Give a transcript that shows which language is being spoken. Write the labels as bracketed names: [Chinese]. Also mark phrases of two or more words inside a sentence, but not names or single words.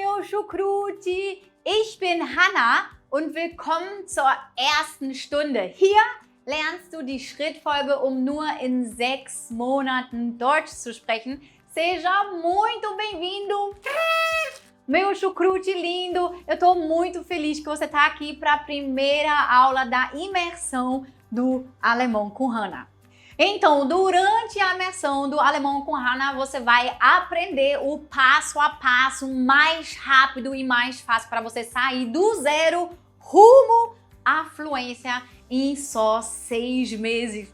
[German] Schukruti, ich bin Hanna und willkommen zur ersten Stunde. Hier lernst du die Schrittfolge, um nur in 6 Monaten Deutsch zu sprechen. [Portuguese] Seja muito bem-vindo! Meu chucrute lindo, eu estou muito feliz que você está aqui para a primeira aula da imersão do Alemão com Hanna. Então, durante a imersão do Alemão com Hanna, você vai aprender o passo a passo mais rápido e mais fácil para você sair do zero rumo à fluência em só 6 meses.